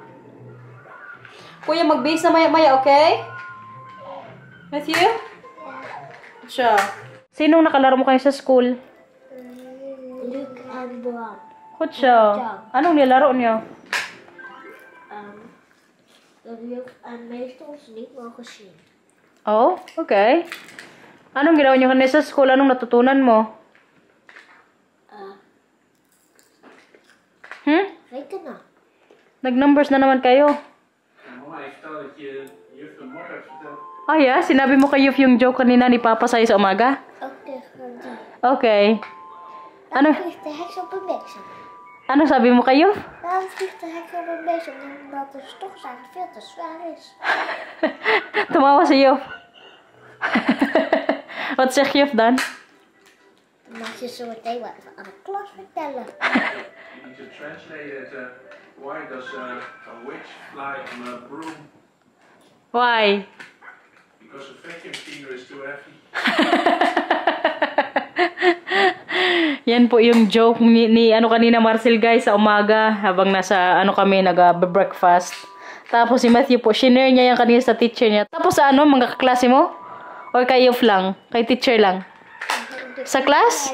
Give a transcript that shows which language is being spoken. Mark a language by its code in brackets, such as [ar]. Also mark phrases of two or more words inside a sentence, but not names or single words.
[tl] Kuya, mag-base na maya-maya, okay? Matthew? Siya. Sinong nakalaro mo kayo sa school? [en] Luke and Bob. [tl] Kutsa. Anong nilaro niyo? [en] Luke and Mason sleep machine. Oh, okay. [tl] Anong ginawa niyo kanina sa school? Anong natutunan mo? [nl] Weet je nog? [tl] Nag-numbers na naman kayo. Mama, [nl] ik stel dat je juf vanmorgen hebt verteld. [en] Ah, yeah? [tl] Sinabi mo kay Yuf yung joke kanina ni Papa sa'yo sa umaga? [nl] Oké, gaan doen. [tl] Okay. Ano? [nl] Dan vliegt de heks op een bliksem. [tl] Ano sabi mo kayo? [nl] Dan vliegt de heks op een bliksem omdat de stofzuiger veel te zwaar is. [tl] Tumawa si Jof. [nl] Wat zegt Jof dan? Dan mag je zo meteen wat aan de klas vertellen. [en] You need to translate it. Why does a witch fly on a broom? Why? Because a vacuum cleaner is too heavy. [tl] Yan po yung joke ni ano kanina Marcel guys sa umaga habang nasa ano kami nag-breakfast. Tapos si Matthew po, shinare niya yung kanina sa teacher niya. Tapos sa ano, mga kaklase mo? Or kay Yof lang? Kay teacher lang? Sa class?